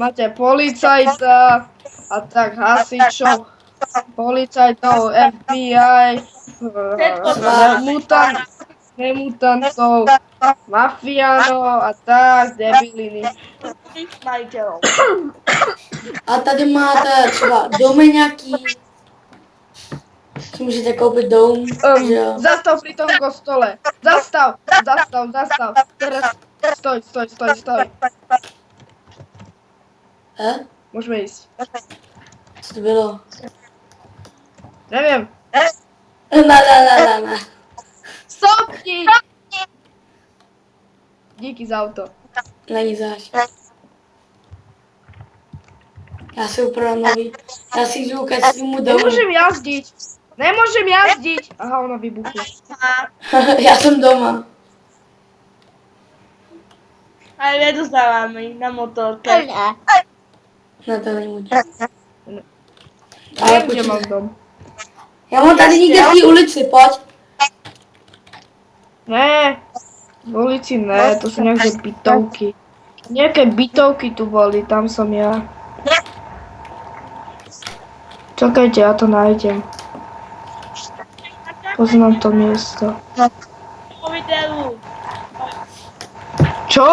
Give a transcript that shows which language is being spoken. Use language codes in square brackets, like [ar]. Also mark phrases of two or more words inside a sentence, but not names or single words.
[sk] máte policajta a tak hasičov, policajtov, FBI, nemutantov, mafiánov a tak, debiliny. Majiteľov. [cs] A tady máte třeba domy nějaký. Si můžete koupit dům, že jo. [sk] Zastav pri tom kostole. Zastav. Teraz Stoj. Môžeme ísť. [cs] Co to bylo? [sk] Neviem. Na. Stopni! [cs] Díky za auto. Není zač. Já si upravím nový. Já si jdu ke svýmu domu. [sk] Nemôžem jazdiť. Aha, ona vybuchla. [cs] Já jsem doma. Ale nedostáváme na motorke. Ne, to není můj. [sk] Ale kde mám dom? [cs] Já mám tady někde v té ulici, pojď. Ne, v ulici ne, [sk] to sú nejaké bytovky. Nejaké bytovky tu boli, tam som ja. Čakajte, ja to nájdem. Poznám to miesto. Po videu. Čo?